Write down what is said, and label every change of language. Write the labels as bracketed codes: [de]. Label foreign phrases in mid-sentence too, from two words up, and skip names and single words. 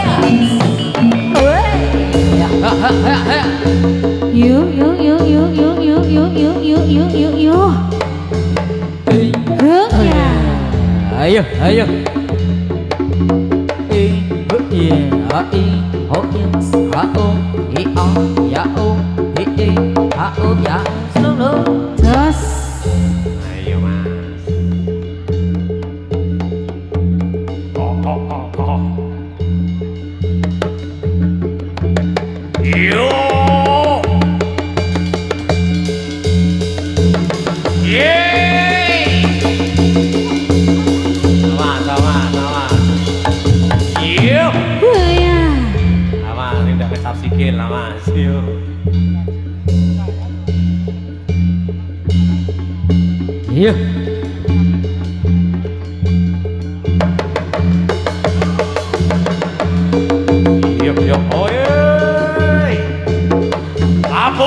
[id] Woi. Ya. Ha ha ha ha. yo huk ya Ayo, ayo. Ibu iya, i, ho is, ha o, i o, ya o, i ha o, ya slow. jos Ayo mas. Yo. Yeay. Sama. Yo. huk ya Sama, ini udah kecap sikil lah mas. Yo. Iya. Yo. Oi. Apa?